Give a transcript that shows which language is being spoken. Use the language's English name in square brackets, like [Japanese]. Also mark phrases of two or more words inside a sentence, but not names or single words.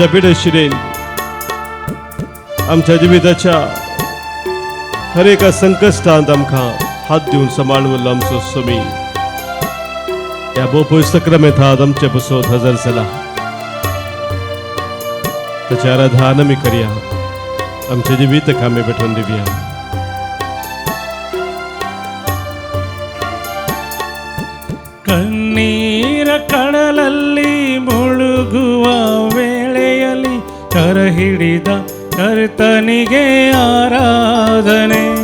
[Konkani] पिडेशिरेन, आमच्या जिविताच्या हर एका संकश्टांत आमकां हात दिवन सांबाळून आमचो स्वामी ह्या बापूय सक्रामेंतांत आमचे बसत हजर जाला. ताची आराधना आमी करया, आमचे जिवीत आमी भेटोवन दिवया. [Kannada] ಕಣ್ಣೀರ ಕಡಲಲ್ಲಿ ಮುಳುಗುವ ವೇಳೆಯಲ್ಲಿ ಕರ ಹಿಡಿದ ಕರ್ತನಿಗೆ ಆರಾಧನೆ.